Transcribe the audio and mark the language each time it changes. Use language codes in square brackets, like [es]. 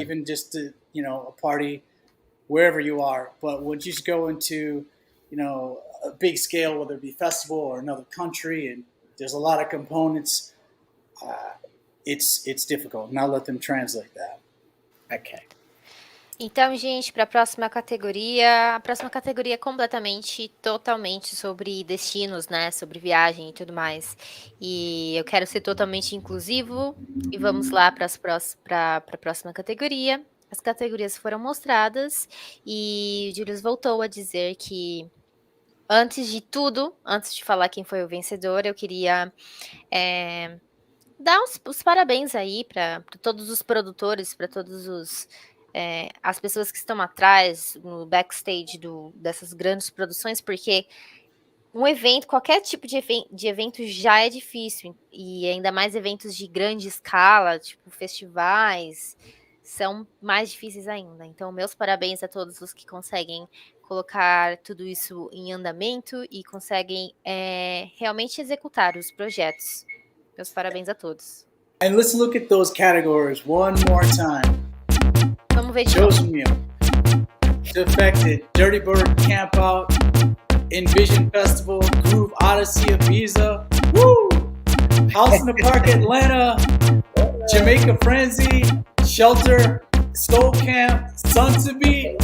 [en] even just to, a party, wherever you are. But once you go into, a big scale, whether it be festival or another country, and there's a lot of components, it's difficult. Now let them translate that. Okay. [pt] Então, gente, para a próxima categoria é completamente, totalmente sobre destinos, né? Sobre viagem e tudo mais. E eu quero ser totalmente inclusivo. E vamos lá para a próxima categoria. As categorias foram mostradas e o Julius voltou a dizer que, antes de tudo, antes de falar quem foi o vencedor, eu queria dar os parabéns aí para todos os produtores, para todos as pessoas que estão atrás, no backstage dessas grandes produções, porque um evento, qualquer tipo de evento já é difícil, e ainda mais eventos de grande escala, tipo festivais, são mais difíceis ainda. Então, meus parabéns a todos os que conseguem colocar tudo isso em andamento e conseguem realmente executar os projetos. Meus parabéns a todos. [en] And let's look at those categories one more time. [pt] Vamos ver de novo. [en] Chosen Meal, Defected, Dirty Bird Camp Out, Envision Festival, Groove Odyssey Ibiza, Woo! House in the Park Atlanta, Jamaica Frenzy, Shelter, Soul Camp, Sun to Be.